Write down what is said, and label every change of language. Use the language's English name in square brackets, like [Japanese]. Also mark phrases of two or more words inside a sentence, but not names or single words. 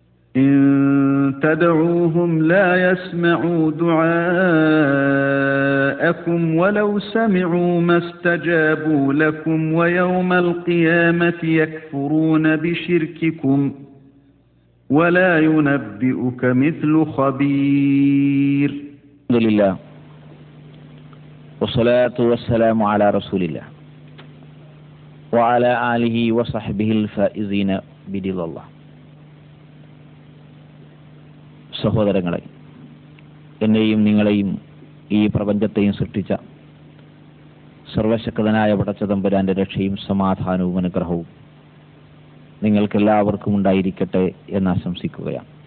[Arabic] إن تدعوهم لا يسمعوا دعاءكم ولو سمعوا ما استجابوا لكم ويوم القيامة يكفرون بشرككم ولا ينبئك مثل خبير. الحمد لله والصلاة والسلام على رسول الله وعلى آله وصحبه الفائزين برضا الله. [Malayalam] സഹോദരങ്ങളെ, എന്നെയും നിങ്ങളെയും ഈ പ്രപഞ്ചത്തെയും സൃഷ്ടിച്ച സർവശക്തനായ പടച്ചതമ്പുരാന്റെ രക്ഷയും സമാധാനവും അനുഗ്രഹവും നിങ്ങൾക്കെല്ലാവർക്കും ഉണ്ടായിരിക്കട്ടെ എന്ന് ആശംസിക്കുകയാണ്.